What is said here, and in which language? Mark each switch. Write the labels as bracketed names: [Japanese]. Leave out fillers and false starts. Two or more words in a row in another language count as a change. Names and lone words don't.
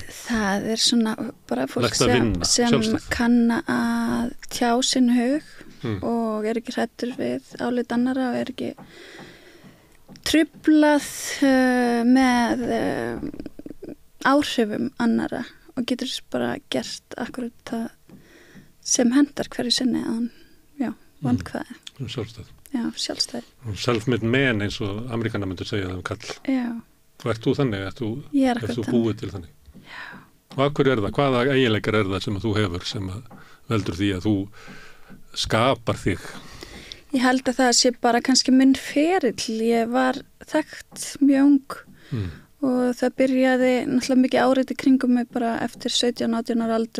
[Icelandic] Það er svona bara fólk sem kann að tjá sinn hug og er ekki hræddur við álit annara og er ekki truflað með áhrifum annara og getur bara gert akkurat það sem hendar hverju sinni að hann, vandkvæði. Sjálfstæð. Já, sjálfstæð. [English] Self-made man [Icelandic] eins og Amerikanar myndur segja það kall. Já. Og ert þú þannig? Ert þú búið til þannig? Já. Og af hverju það? Hvaða eiginleikar það sem þú hefur sem veldur því að þú skapar þig? Ég held að það sé bara kannski minn ferill. Ég var þekkt mjög ung og það byrjaði náttúrulega mikið áreiti kringum mig bara eftir 17-18 ára aldur.